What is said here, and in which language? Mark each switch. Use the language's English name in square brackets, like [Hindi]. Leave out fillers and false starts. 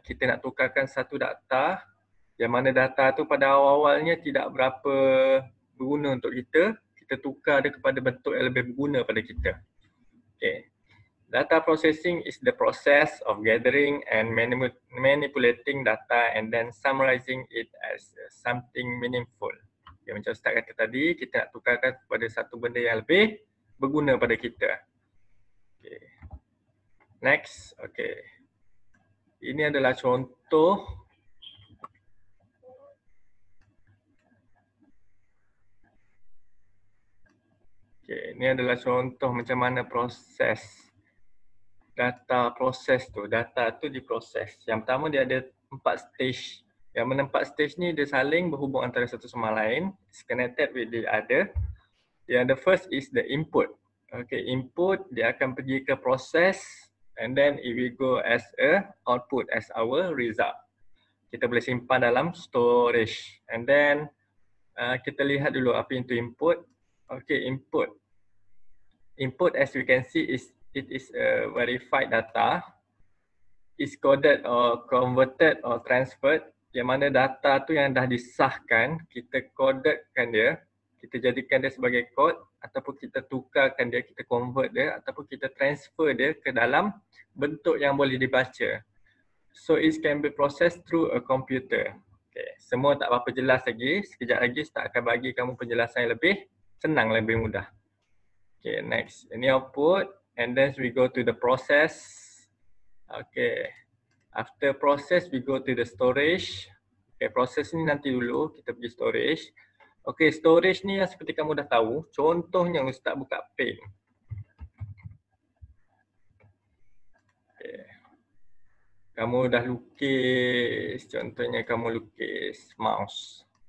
[Malay] Kita nak tukarkan satu data yang mana data tu pada awal-awalnya tidak berapa berguna untuk kita. Kita tukar dia kepada bentuk yang lebih berguna pada kita. [English] Data processing is the process of gathering and manipulating data and then summarizing it as something meaningful. [Malay] Okay, macam Ustaz kata tadi, kita nak tukarkan kepada satu benda yang lebih berguna pada kita. Okay. Next, okay. Ini adalah contoh. Okay, ini adalah contoh macam mana proses data proses tu. Data tu diproses. Yang pertama dia ada 4 stage. Yang mana 4 stage ni dia saling berhubung antara satu sama lain. [English] It's connected with the other. Yang the first is the input. Okay, input [Malay] dia akan pergi ke proses [English] and then it will go as a output as our result. [Malay] Kita boleh simpan dalam storage. [English] And then [Malay] kita lihat dulu apa itu input. Okay, input. [English] Input as we can see it is a verified data. Is coded or converted or transferred. [Malay] Yang mana data tu yang dah disahkan, kita codedkan dia. Kita jadikan dia sebagai kod ataupun kita tukarkan dia, kita convert dia ataupun kita transfer dia ke dalam bentuk yang boleh dibaca. [English] So it can be processed through a computer. [Malay] Okay. Semua tak apa-apa jelas lagi. Sekejap lagi Ustaz akan bagi kamu penjelasan yang lebih senang, lebih mudah. Okay, next. [English] Ini output and then we go to the process. Okay. After process we go to the storage. [Malay] Okay, proses ni nanti dulu kita pergi storage. Okay, storage ni yang seperti kamu dah tahu. Contohnya Ustaz buka pen. Okay. Kamu dah lukis, contohnya kamu lukis mouse.